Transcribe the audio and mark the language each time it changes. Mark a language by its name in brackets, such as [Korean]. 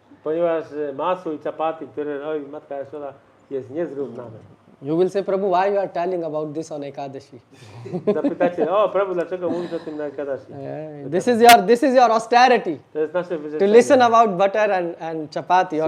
[Polish] Ponieważ masło i chapati, które robi matka Jaszoda, jest niezrównane. [English] You will say, Prabhu, why you are telling about this on Ekadashi? [Polish] Zapytacie, o Prabhu, dlaczego mówisz o tym na Ekadashi? [English] This is your austerity. [Polish] To jest nasze To wyrzeczenie. [English] listen about butter and chapati on